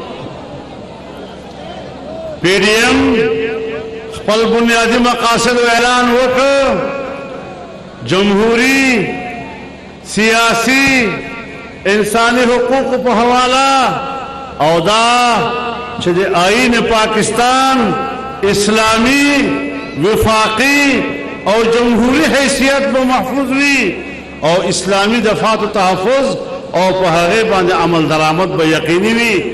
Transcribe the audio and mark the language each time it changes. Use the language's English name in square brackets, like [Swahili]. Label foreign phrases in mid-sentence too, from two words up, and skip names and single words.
[Pashto] پی ڈی ایم خپل بنیادی مقاصد و اعلان وکړ, جمہوری, سیاسی, انسانی حقوق په حواله او دا چې د آئین پاکستان اسلامی, وفاقی او جمہوری حیثیت به محفوظ وي او اسلامی دفاع و تحفظ او په هغه باندې عمل درآمد به یقیني وي.